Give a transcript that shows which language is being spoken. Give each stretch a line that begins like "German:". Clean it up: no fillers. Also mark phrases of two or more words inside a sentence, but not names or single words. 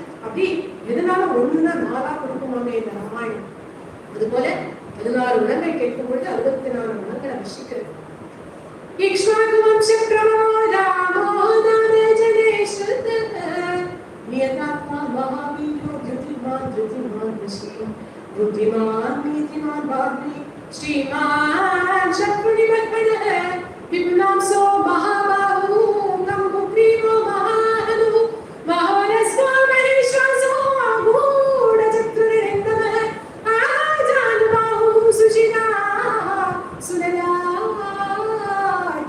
Tamil: அப்படி எதனால ஒண்ணுன்னா 4ஆ கொடுக்குமாங்க இந்த ராமாயணம். அது போல 16 குணங்கள் கேட்கும் பொழுது 64 குணங்களை ரசிக்கிறது.
Sanskrit: इक्ष्वाकु वंश प्रभवो रामो रामजनेषत नियतात्मा महावीर्यो धृतिमान् ऋषि बुद्धिमान नीतिमान भाग्य श्रीमान शत्रुनिमत्पणः विपुलांसो महाबाहु गंभीरो महाहनु महोरस्वा महेश्वासो गूढचतुर्निर्गमः आजानुबाहु सुशिरा सुललाट